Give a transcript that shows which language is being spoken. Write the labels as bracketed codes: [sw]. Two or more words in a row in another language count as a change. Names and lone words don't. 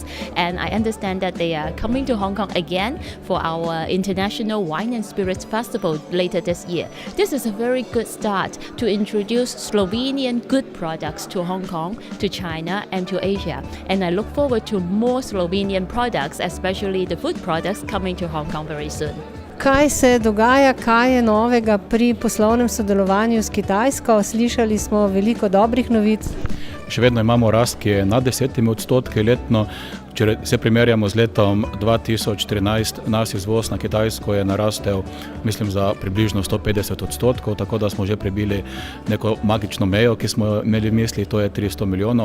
[en] And I understand that they are coming to Hong Kong again for our International Wine and Spirits Festival later this year. This is a very good start to introduce Slovenian good products to Hong Kong, to China and to Asia. And I look forward to more Slovenian products, especially the food products, coming to Hong Kong very soon. [sl] Kaj se dogaja, kaj je novega pri poslovnem sodelovanju s Kitajsko? Slišali smo veliko dobrih novic. Še vedno imamo rast, ki je nad 10% letno. Če se primerjamo z letom 2013, naš izvoz na Kitajsko je narastel, mislim, za približno 150%, tako da smo že prebili neko magično mejo, ki smo imeli v misli, to je 300 milijonov.